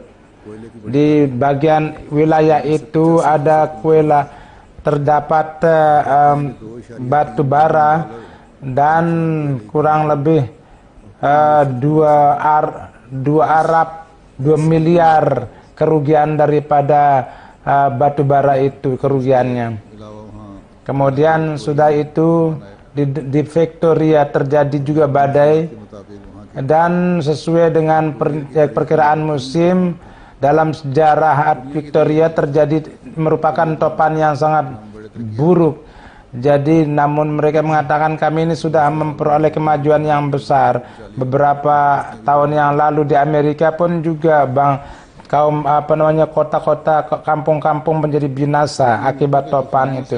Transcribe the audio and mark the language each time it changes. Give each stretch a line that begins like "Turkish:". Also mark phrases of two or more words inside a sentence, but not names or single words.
Indonesian: Di bagian wilayah itu ada terdapat batu bara dan kurang lebih 2 miliar kerugian daripada batu bara itu kerugiannya.
Urdu: علاوہ وہاں
Indonesian: Kemudian sudah itu di Victoria terjadi juga badai,
Urdu: کے مطابق وہاں
Indonesian: dan sesuai dengan perkiraan musim dalam sejarah Victoria terjadi merupakan topan yang sangat buruk. Jadi namun mereka mengatakan kami ini sudah memperoleh kemajuan yang besar. Beberapa tahun yang lalu di Amerika pun juga kota-kota, kampung-kampung menjadi binasa akibat topan itu.